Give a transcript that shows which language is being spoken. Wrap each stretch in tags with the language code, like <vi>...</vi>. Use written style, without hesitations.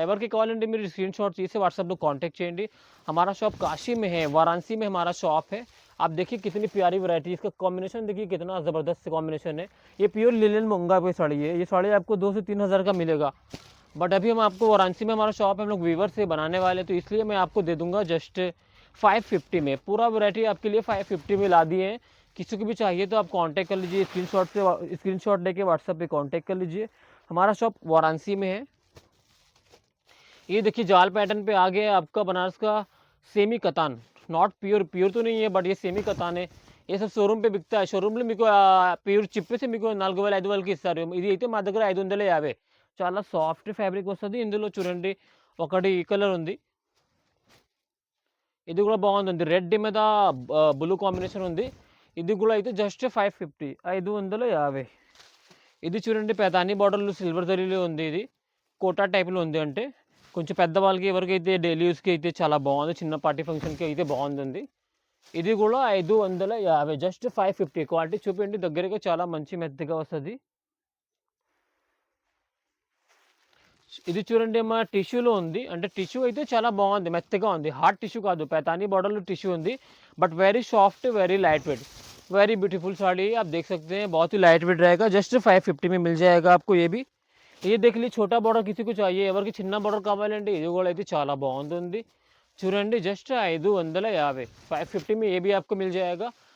<te>ఎవరికి కావాలంటే మీరు స్క్రీన్ షాట్ తీసి व्हाट्सएप कांटेक्ट చేయండి.</te> <hi>हमारा शॉप काशी में है, वाराणसी में हमारा शॉप है. आप देखिए कितनी प्यारी वैरायटी, इसका कॉम्बिनेशन देखिए कितना ज़बरदस्त कॉम्बिनेशन है. ये प्योर लिनन मूंगा पे साड़ी है. ये साड़ी आपको 2 से 3 हज़ार का मिलेगा. बट अभी हम आपको वाराणसी में हमारा शॉप है, हम लोग वीवर से बनाने वाले, तो इसलिए मैं आपको दे दूंगा जस्ट 550 में. पूरा वैरायटी आपके लिए 550 में ला दिए हैं. किसी को भी चाहिए तो आप कांटेक्ट कर लीजिए. स्क्रीनशॉट लेके व्हाट्सएप पे कांटेक्ट कर लीजिए. हमारा शॉप वाराणसी में है. ये देखिए जाल पैटर्न पे आ गया आपका बनारस का सेमी कतान. नॉट प्योर तो नहीं है, बट ये सेमी कतान है. ये सब शोरूम पे बिकता है.</hi> <te>शोरूम లో మీకు ప్యూర్ చిప్పేసి మీకు 4,000 5,000కి ఇస్తారు. ఇది అయితే మా దగ్గర 550. చాలా సాఫ్ట్ ఫ్యాబ్రిక్ వస్తుంది. ఇందులో చూడండి ఒకటి ఈ కలర్ ఉంది, ఇది కూడా బాగుంది. రెడ్ మీద బ్లూ కాంబినేషన్ ఉంది. ఇది కూడా అయితే జస్ట్ 550, 550. ఇది చూడండి पैतानी బార్డర్లో సిల్వర్ జరీలో ఉంది. ఇది కోటా టైప్లో ఉంది. అంటే కొంచెం పెద్దవాళ్ళకి ఎవరికైతే డైలీ యూస్కి అయితే చాలా బాగుంది. చిన్న పార్టీ ఫంక్షన్కి అయితే బాగుంది. ఇది కూడా 550. జస్ట్ 550. క్వాలిటీ చూపించండి దగ్గరగా, చాలా మంచి మెత్తగా వస్తుంది. ఇది చూడండి అమ్మా టిష్యూలో ఉంది. అంటే టిష్యూ అయితే చాలా బాగుంది, మెత్తగా ఉంది. హార్డ్ టిష్యూ కాదు, पैतानी बॉर्डर टिश्यू ఉంది.</te> <en>But very soft, very light weight, very beautiful sari.</en> <hi>आप देख सकते हैं बहुत ही लाइट वेट रहेगा. जस्ट 550 में मिल जाएगा आपको. ये भी ये देख लीजिए छोटा बॉर्डर किसी को चाहिए,</hi> <te>ఎవరికి చిన్న బॉर्डर కావాలంటే ఇది కూడా అయితే చాలా బాగుంటుంది. చూడండి జస్ట్</te> <hi>550. 550 में ये भी आपको मिल जाएगा.</hi>